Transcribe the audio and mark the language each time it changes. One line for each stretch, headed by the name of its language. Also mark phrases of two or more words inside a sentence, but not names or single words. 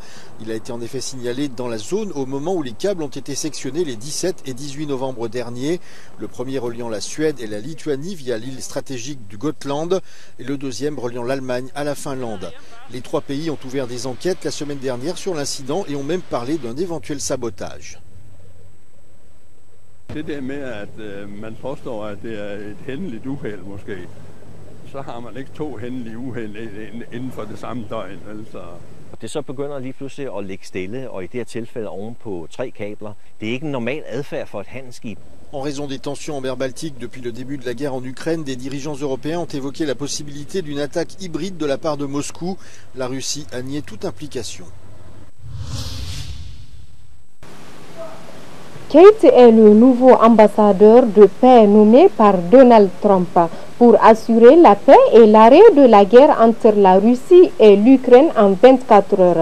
French: Il a été en effet signalé dans la zone au moment où les câbles ont été sectionnés les 17 et 18 novembre dernier. Le premier reliant la Suède et la Lituanie via l'île stratégique du Gotland et le deuxième reliant l'Allemagne à la Finlande. Les 3 pays ont ouvert des enquêtes la semaine dernière sur l'incident et ont même parlé d'un éventuel sabotage.
Danish: Det der med, at man påstår, at det er et hændeligt uheld måske, så har man ikke 2 hændelige uheld inden for det samme døgn. Altså. Det så begynder lige pludselig at ligge stille, og i det her tilfælde oven på 3 kabler. Det er ikke en normal adfærd for et handelsskib.
French: En raison des tensions en mer Baltique depuis le début de la guerre en Ukraine, des dirigeants européens ont évoqué la possibilité d'une attaque hybride de la part de Moscou. La Russie a nié toute implication. Kate est le nouveau ambassadeur de paix nommé par Donald Trump pour assurer la paix et l'arrêt de la guerre entre la Russie et l'Ukraine en 24 heures.